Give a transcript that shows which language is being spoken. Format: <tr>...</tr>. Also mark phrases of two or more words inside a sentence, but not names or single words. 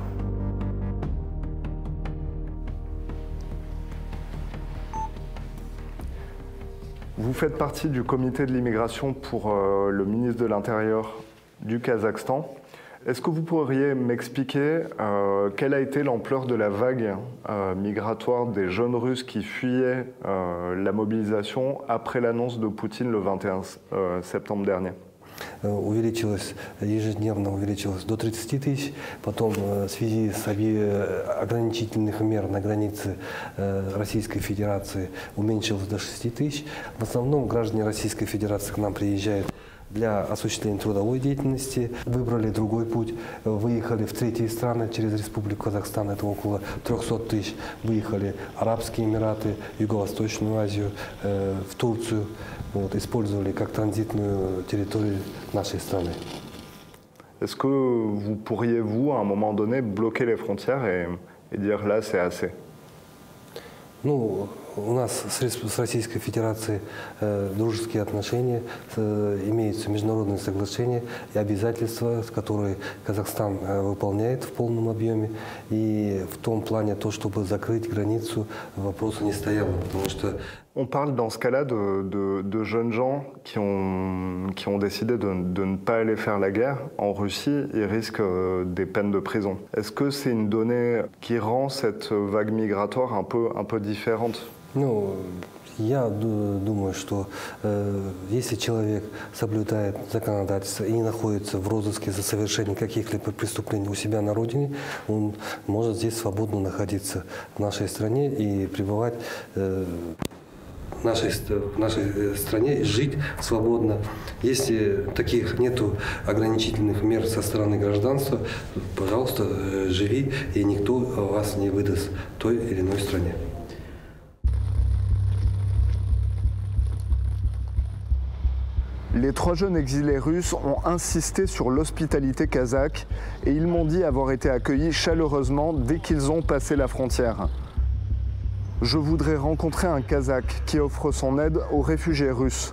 <fr>Vous faites partie du comité de l'immigration pour le ministre de l'Intérieur du Kazakhstan. Est-ce que vous pourriez m'expliquer quelle a été l'ampleur de la vague migratoire des jeunes Russes qui fuyaient la mobilisation après l'annonce de Poutine le 21 septembre dernier?</fr> <ru>Ежедневно увеличилось до 30 тысяч, потом в связи с ограничительных мер на границе Российской Федерации уменьшилось до 6 тысяч. В основном граждане Российской Федерации к нам приезжают для осуществления трудовой деятельности, выбрали другой путь, выехали в третьи страны через Республику Казахстан, это около 300 тысяч, выехали Арабские Эмираты, Юго-Восточную Азию, в Турцию, вот, использовали как транзитную территорию нашей страны.</ru> <fr>Est-ce que vous pourriez, vous, à un moment donné, bloquer les frontières et dire là, c'est assez?</fr> <ru>Ну, у нас с Российской Федерацией дружеские отношения, имеются международные соглашения и обязательства, которые Казахстан выполняет в полном объеме. И в том плане, чтобы закрыть границу, вопроса не стояло, потому что...</ru> <fr>On parle dans ce cas-là de jeunes gens qui ont décidé de ne pas aller faire la guerre en Russie et risquent des peines de prison. Est-ce que c'est une donnée qui rend cette vague migratoire un peu différente?</fr> <ru>Ну, я думаю, что если человек соблюдает законодательство и не находится в розыске за совершение каких-либо преступлений у себя на родине, он может здесь свободно находиться в нашей стране и пребывать в нашей стране, жить свободно. Если таких нету ограничительных мер со стороны гражданства, пожалуйста, живи, и никто вас не выдаст той или иной стране.</ru> <fr>Les 3 jeunes exilés russes ont insisté sur l'hospitalité kazakh et ils m'ont dit avoir été accueillis chaleureusement dès qu'ils ont passé la frontière. Je voudrais rencontrer un Kazakh qui offre son aide aux réfugiés russes.</fr>